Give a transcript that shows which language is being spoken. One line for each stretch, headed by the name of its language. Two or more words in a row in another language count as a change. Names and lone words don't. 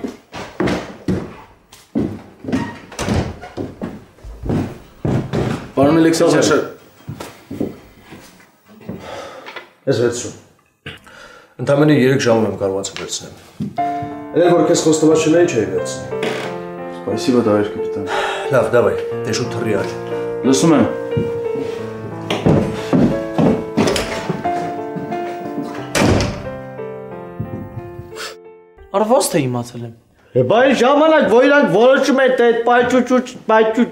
Armenian: Պարոն Մելիքսեցյան։ Ես վերցրում։ Ընդամենը 3 ժամում եմ կարողացել վերցնել։ Էլ որ քեզ խոստovat չունեի, չէի վերցնի։
Russian: Спасибо, товарищ капитан։
Armenian: Լավ, давай, դե շուտ թռի աջ։ Լսում եմ։ Արվաստ է իմացել եմ։ Բայց ժամանակ, որ իրանք որոշում են, թե այդ